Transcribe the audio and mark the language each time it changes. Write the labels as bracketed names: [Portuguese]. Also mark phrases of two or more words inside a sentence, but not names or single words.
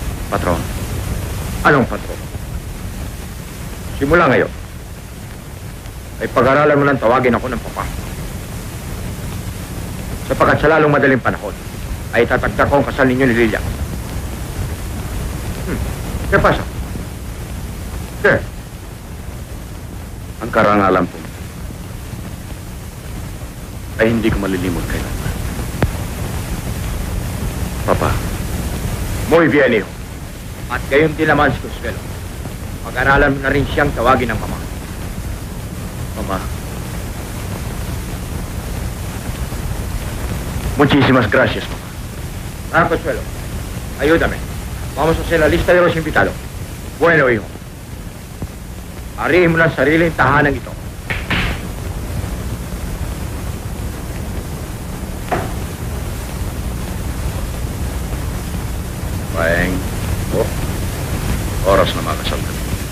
[Filipino] Patron. Anong patron? Simula ngayon, ay pag-aralan mo lang tawagin ako ng papa. Sapagkat sa lalong madaling panahon, ay tatagda ko ang kasal ninyo ni Lilia. [Spanish] ¿Qué pasa? ¿Qué? [Filipino] Ang karangalan po ay hindi ko malilimot kailanman. Papa. [Spanish] Muy bien, hijo. [Filipino] At gayon din naman si Consuelo. Pag-aralan mo na rin siyang tawagin ng mama. Mama. [Spanish] Muchísimas gracias, mamá. Ah, Consuelo, ayúdame. Vamos a hacer la lista de los invitados. Bueno, hijo. [Filipino] Arihin mo ng sariling tahanan ito. Paeng. Oh. Oras na makasal kami.